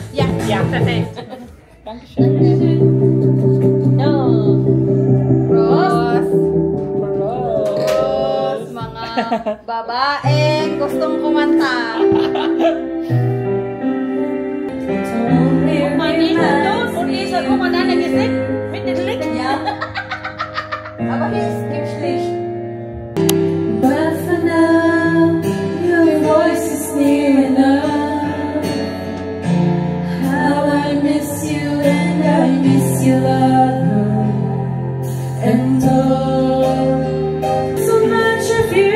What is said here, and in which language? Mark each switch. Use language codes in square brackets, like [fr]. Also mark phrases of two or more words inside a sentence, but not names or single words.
[de] Ja, Perfekt. Dankeschön. [tl] Babaeng gustong kumanta. [de] Aber hier ist gibt's Licht. [en] But for now, your voice is near enough. How I miss you and I miss your love. And all so much of you.